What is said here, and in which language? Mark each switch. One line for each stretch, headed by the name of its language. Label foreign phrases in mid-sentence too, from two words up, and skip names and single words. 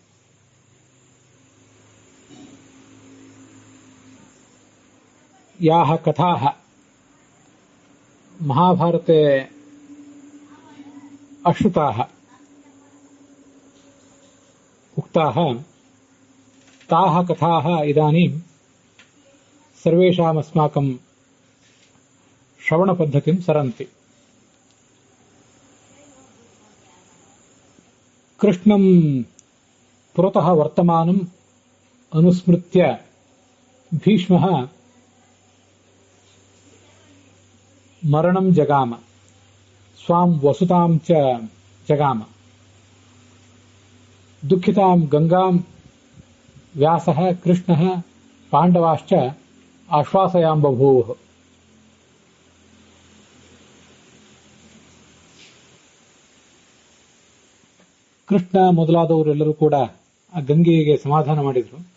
Sanskrit: ಯಾಹ ಕಥಾಃ ಮಹಾಭಾರತೆ ಅಶ್ರುತಾಃ ಉಕ್ತಾಃ ತಾಃ ಕಥಾಃ ಇದಾನೀಂ ಸರ್ವೇಷಾಮಸ್ಮಾಕಂ ಶ್ರವಣಪದ್ಧತಿಂ ಸರಂತಿ. ಕೃಷ್ಣಂ ಪುರತಃ ವರ್ತಮಾನಂ ಅನುಸ್ಮೃತ್ಯ ಭೀಷ್ಮಃ ಮರಣಂ ಜಗಾಮ ಸ್ವಾಂ ವಸುತಾಂ ಚ ಜಗಾಮ ದುಃಖಿತಾಂ ಗಂಗಾಂ ವ್ಯಾಸಃ ಕೃಷ್ಣಃ ಪಾಂಡವಾಶ್ಚ ಆಶ್ವಾಸಯಾಂ ಬಭೂವಃ.
Kannada: ಕೃಷ್ಣ ಮೊದಲಾದವರೆಲ್ಲರೂ ಕೂಡ ಆ ಗಂಗೆಗೆ ಸಮಾಧಾನ ಮಾಡಿದರು.